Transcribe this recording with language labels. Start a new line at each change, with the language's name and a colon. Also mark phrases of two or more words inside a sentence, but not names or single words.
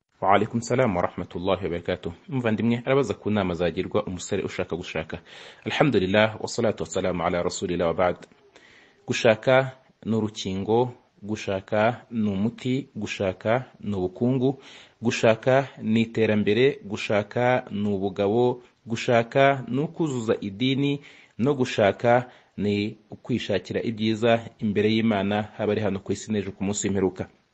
Arabic: وعليكم السلام ورحمة الله وبركاته.
Kinyarwanda: Muvandimwe arabaza ku nama zagirwa umusore ushaka gushaka.
Arabic: الحمد لله والصلاة والسلام على رسول الله وبعد.
Kinyarwanda: Gushaka ni urukingo, gushaka ni umuti, gushaka ni ubukungu, gushaka ni iterambere, gushaka ni ubugabo, gushaka ni ukuzuza idini, no gushaka ni ukwishakira ibyiza imbere y'Imana haba ari hano ku isi n'ejo ku munsi w'imperuka.